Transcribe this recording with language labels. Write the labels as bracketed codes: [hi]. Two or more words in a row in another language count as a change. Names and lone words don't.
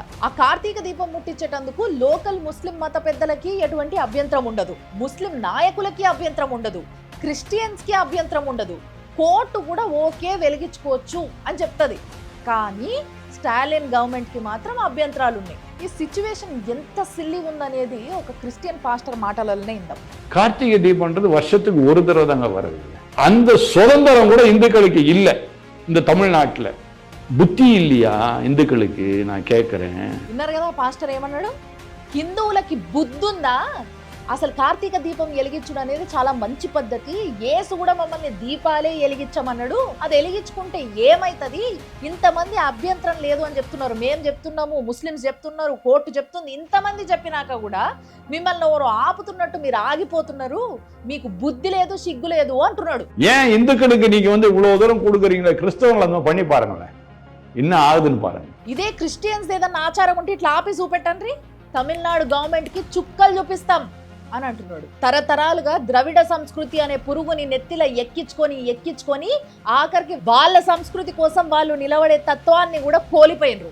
[te] ఆ కార్తీక దీపం ముట్టించేటందుకు లోకల్ ముస్లిం మత పెద్దలకి ఎటువంటి అభ్యంతరం ఉండదు, ముస్లిం నాయకులకి అభ్యంతరం ఉండదు, క్రిస్టియన్స్ కి అభ్యంతరం ఉండదు, కోర్టు కూడా ఓకే వెలిగించుకోవచ్చు అని చెప్తుంది. కానీ స్టాలిన్ గవర్నమెంట్ కి మాత్రం అభ్యంతరాలు ఉన్నాయి. ఈ సిచ్యువేషన్ ఎంత సిల్లీ ఉందనేది ఒక [en] Christian pastor [te] మాటలనే ఇందాం. [ta] கார்த்திகை தீபம்ன்றது வருஷத்துக்கு ஒரு தடவை தாங்க வருது. அந்த சுதந்திரம் கூட இந்துக்களுக்கு இல்லை இந்த தமிழ்நாட்டில். புத்தி இல்லையா இந்துக்களுக்கு? நான் கேட்குறேன். [te] విన్నారు కదా పాస్టర్ ఏమన్నాడు? హిందువులకి బుద్ధుందా? అసలు కార్తీక దీపం వెలిగించడం అనేది చాలా మంచి పద్ధతి. యేసు కూడా మమ్మల్ని దీపాలే వెలిగించమన్నాడు, అది వెలిగించుకుంటే ఏమైతుంది? ఇంతమంది అభ్యంతరం లేదు అని చెప్తున్నారు, మేము చెప్తున్నాము, ముస్లిమ్స్ చెప్తున్నారు, కోర్టు చెప్తుంది. ఇంతమంది చెప్పినాక కూడా మిమ్మల్ని ఎవరు ఆపుతున్నట్టు మీరు ఆగిపోతున్నారు, మీకు బుద్ధి లేదు, సిగ్గు లేదు అంటున్నాడు. [ta] ஏன் இந்துக்களுக்கு நீங்க இவ்வளவு தூரம் கொடுக்குறீங்களா? கிறிஸ்தவங்களை பண்ணி பாருங்களேன், இன்னும் ஆகுதுன்னு பாருங்க. [te] ఇదే క్రిస్టియన్స్ ఏదన్నా ఆచారం ఉంటే ఇట్లా ఆపి చూపెట్టండి, తమిళనాడు గవర్నమెంట్ కి చుక్కలు చూపిస్తాం అని అంటున్నాడు. తరతరాలుగా ద్రవిడ సంస్కృతి అనే పురుగుని నెత్తిలో ఎక్కించుకొని ఆఖరికి వాళ్ళ సంస్కృతి కోసం వాళ్ళు నిలబడే తత్వాన్ని కూడా కోల్పోయినరు.